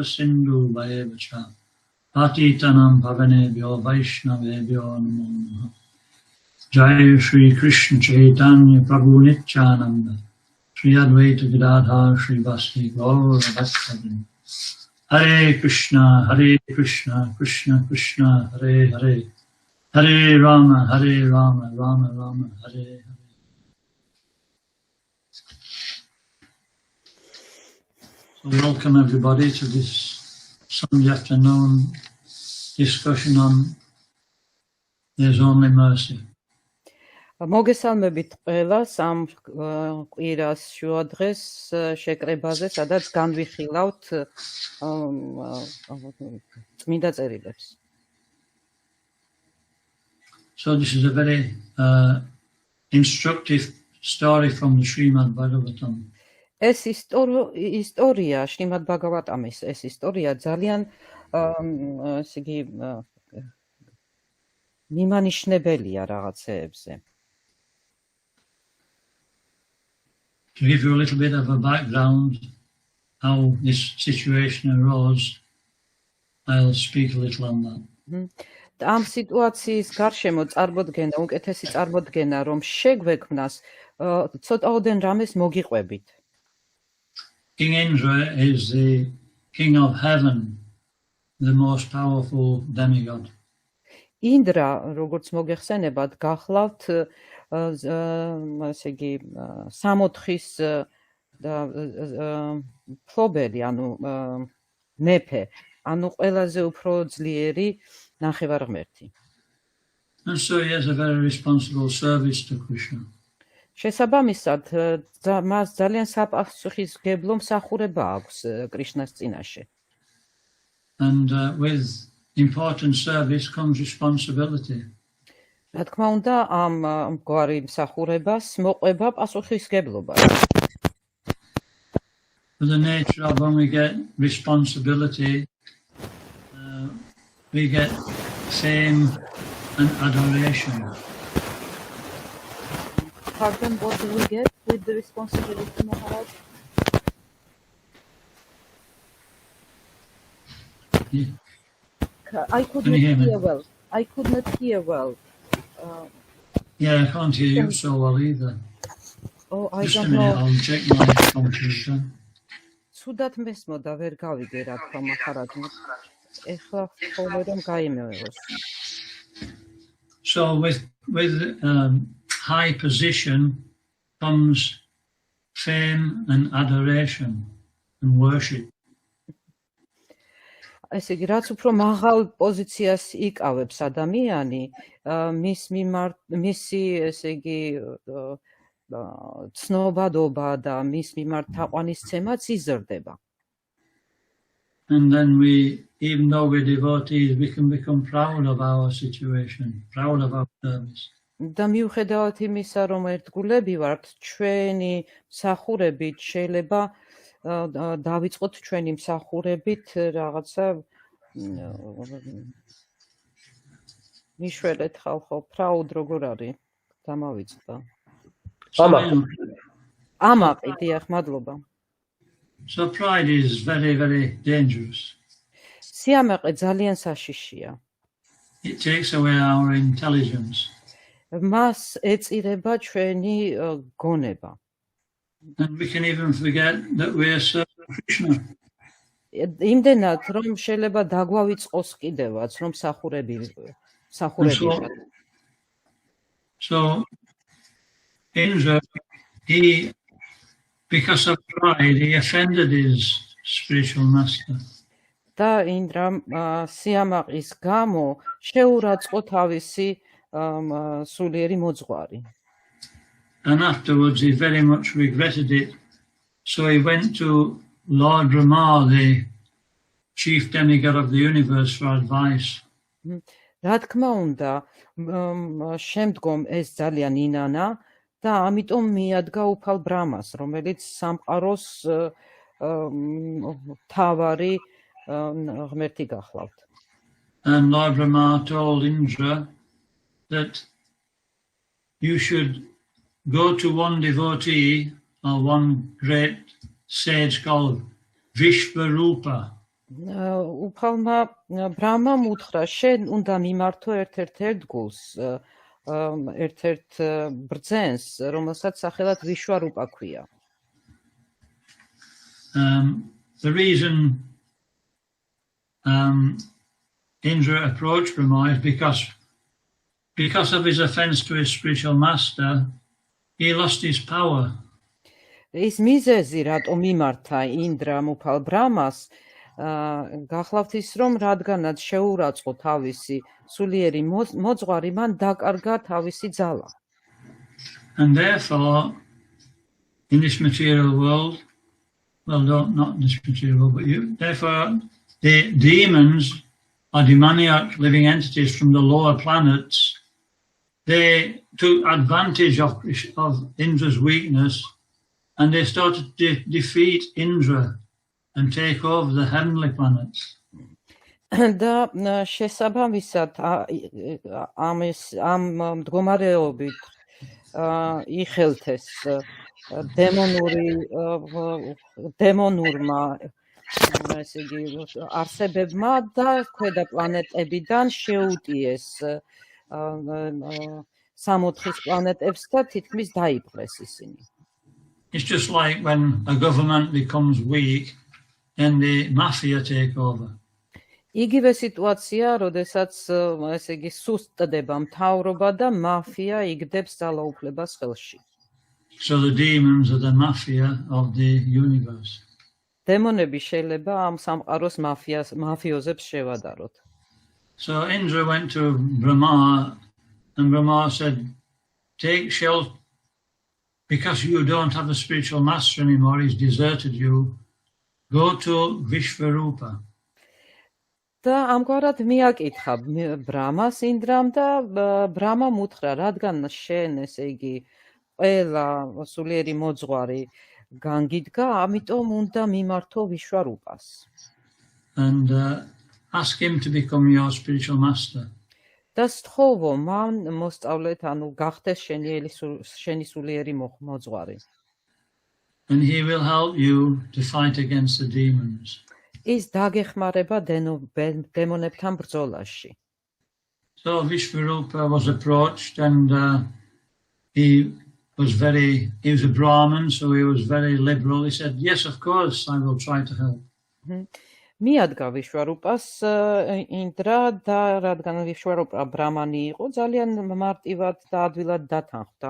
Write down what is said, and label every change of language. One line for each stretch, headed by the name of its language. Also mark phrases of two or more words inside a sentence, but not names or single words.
Sanskrit: सिन्धु वयेवच पतितानां पावनेभ्यो वैष्णवेभ्यो नमो नमः जय श्री कृष्ण चैतन्य प्रभु नित्यानन्द श्री अद्वैत गदाधर श्री वस्ति गौर भक्तविन् हरे कृष्ण, कृष्ण कृष्ण, हरे हरे हरे राम, राम राम, हरे हरे.
English: So welcome everybody to this Sunday afternoon discussion on There's Only Mercy.
Georgian: მოგესალმებით ყველას ამ კვირას შუადღეს შეკრებაზე, სადაც განვიხილავთ წმინდა წერილებს.
English: So this is a very instructive story from the Srimad Bhagavatam.
Georgian: ეს ისტორია შრიმად ბაგავატამის ეს ისტორია ძალიან ესე იგი მიმანიშნებელია რაღაცეებზე.
English: To give you a little bit of a background how this situation arose, I'll speak a little on that.
Georgian: ამ სიტუაციის გარშემო წარმოდგენა, უკეთესი წარმოდგენა, რომ შეგვექმნას, ცოტაოდენ რამეს მოგიყვებით.
English: King Indra is the king of heaven, the most powerful demigod.
Georgian: ინდრა, როგორც მოგეხსენებათ, გახლავთ ესე იგი სამოთხის ფლობელი, ანუ მეფე, ანუ ყველაზე უფრო ძლიერი ნახევარღმერთი.
English: And so he has a very responsible service to Krishna.
Georgian: შესაბამისად, მას ძალიან საპასუხისმგებლო მსახურება აქვს კრიშნას წინაშე.
English: And with important service comes responsibility.
Georgian: რა თქმა უნდა, ამ მგვარი მსახურებას მოყვება პასუხისმგებლობა.
English: With the nature of when we get responsibility, we get fame and adoration. Pardon, what do we get with the responsibility, Maharaj? Yeah. I could not hear well. I could not hear well. Yeah, I can't hear you so well either. Oh, I Just a don't minute, know. I'll check my computer.
Georgian: Ცუდად მესმოდა, ვერ გავიგე რა თქმა Maharaj. ეხლა ხოლმე რომ გაიმეოროს.
English: So with high position comes fame and adoration and worship.
Georgian: ესე იგი, რაც უფრო მაღალ პოზიციას იკავებს ადამიანი, მისი ესე იგი ცნობადობა და მის მიმართ თაყვანისცემაც იზრდება.
English: And then we, even though we're devotees, we can become proud of our situation, proud of our service.
Georgian: და მიუხედავად იმისა, რომ ერთგულები ვართ, ჩვენი მსახურებით შეიძლება დავიწყოთ ჩვენი მსახურებით რაღაცა მიშველეთ ხალხო, proud როგორ არის? დამავიწყდა. ამაყი, დიახ, მადლობა.
English: So pride is very, very dangerous.
Georgian: სიამაყე ძალიან საშიშია.
English: It takes away our intelligence.
Georgian: მას ეწირება ჩვენი გონება.
English: And we can even forget that we are serving Krishna.
Georgian: იმდენად, რომ შეიძლება დაგვავიწყოს კიდევაც, რომ მსახურები.
English: So Indra, because of pride, he offended his spiritual master.
Georgian: და ინდრამ სიამაყის გამო შეურაცხყო თავისი სულიერი მოძღვარი.
English: And afterwards he very much regretted it. So he went to Lord Rama, the chief demigod of the universe, for advice.
Georgian: რა თქმა უნდა, შემდგომ ეს ძალიან ინანა და ამიტომ მიადგა უფალ ბრამას, რომელიც სამყაროს თავარი ღმერთი გახლავთ.
English: And Lord Rama told Indra that you should go to one devotee or one great sage called Vishvarupa.
Georgian: უფალმა ბრამამ უთხრა, შენ უნდა მიმართო ერთ-ერთ ერთგულს, ერთ-ერთ ბრძენს, რომელსაც სახელად ვიშვარუპა ქვია.
English: The reason Indra approached Brahma is because of his offense to his spiritual master, he lost his power.
Georgian: ის მიზეზი, რატომ მიმართა ინდრამ უფალ ბრამას, გახლავთ ის, რომ რადგანაც შეურაცხყო თავისი სულიერი მოძღვარი, მან დაკარგა თავისი ძალა.
English: And therefore, in this material world, well, not in this material world, but therefore, the demons or demoniac living entities from the lower planets, they took advantage of Indra's weakness and they started to defeat Indra and take over the heavenly planets.
Georgian: და შესაბამისად ამ მდგომარეობით იხელთეს დემონურმა ესე იგი არსებებმა და ქვედა პლანეტებიდან შეუტიეს სამოთხის პლანეტებს და თითქმის დაიპყრეს ისინი.
English: It's just like when a government becomes weak and the mafia take over.
Georgian: იგივე სიტუაცია, როდესაც ესე იგი სუსტდება მთავრობა და მაფია იგდებს ძალაუფლებას ხელში.
English: So the demons are the mafia of the universe.
Georgian: დემონები შეიძლება ამ სამყაროს მაფიოზებს შევადაროთ.
English: So Indra went to Brahma and Brahma said, take shelter because you don't have a spiritual master anymore, he's deserted you, go to Vishvarupa.
Georgian: და ამგვარად მიაკითხა ბრამას ინდრამ და ბრამამ უთხრა, რადგან შენ ესე იგი ყველა სულიერი მოძღვარი განგიდგა, ამიტომ უნდა მიმართო ვიშვარუპას.
English: And ask him to become your spiritual master.
Georgian: და სთხოვო მან მოსწავლეთ, ანუ გახდეს შენი სულიერი მოძღვარი.
English: And he will help you to fight against the demons.
Georgian: ის დაგეხმარება დემონებთან ბრძოლაში.
English: So Vishvarupa was approached and he was a Brahmin, so he was very liberal. He said, yes, of course, I will try to help.
Georgian: მიადგა ვიშვარუპას ინდრა და რადგან ვიშვარუპა ბრამანი იყო, ძალიან მარტივად და ადვილად დათანხმდა.